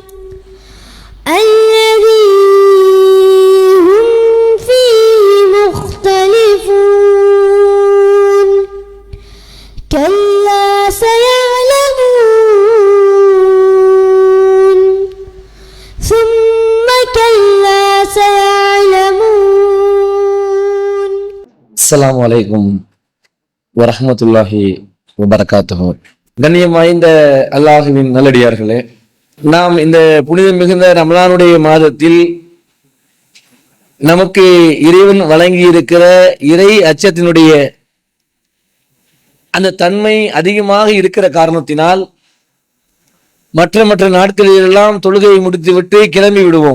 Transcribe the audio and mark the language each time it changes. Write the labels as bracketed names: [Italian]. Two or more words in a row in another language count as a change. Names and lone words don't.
[Arabic] الذي هم فيه مختلفون كلا سيعلمون ثم كلا سيعلمون. السلام عليكم ورحمة الله وبركاته. [Tamil] கண்ணியம் வாய்ந்த அல்லாஹுவின் நல்லடியார்களே, நாம் இந்த புனிதம் மிகுந்த ரமலானுடைய மாதத்தில் நமக்கு இறைவன் வழங்கி இருக்கிற இறை அச்சத்தினுடைய அந்த தன்மை அதிகமாக இருக்கிற காரணத்தினால் மற்ற மற்ற நாட்களிலெல்லாம் தொழுகையை முடித்துவிட்டு கிளம்பி விடுவோம்.